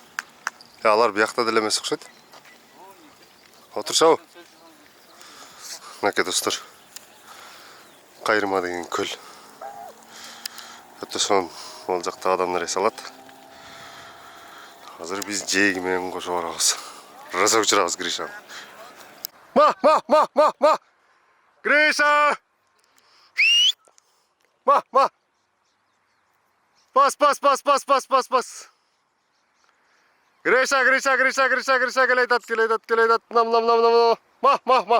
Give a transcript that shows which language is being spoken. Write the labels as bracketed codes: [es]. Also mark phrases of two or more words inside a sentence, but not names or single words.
[ky] Алар биякта деле эмес окшойт. Отурушабы? Мынакей достор, Кайрма деген көл. Өтө сонун ол жакта адамдар эс алат. Азыр биз жээги менен кошо барабыз. Раза учурабыз Гриша. Ма! Гриша! Ма! Пас! Гриша, келейтат. Нам. Ма!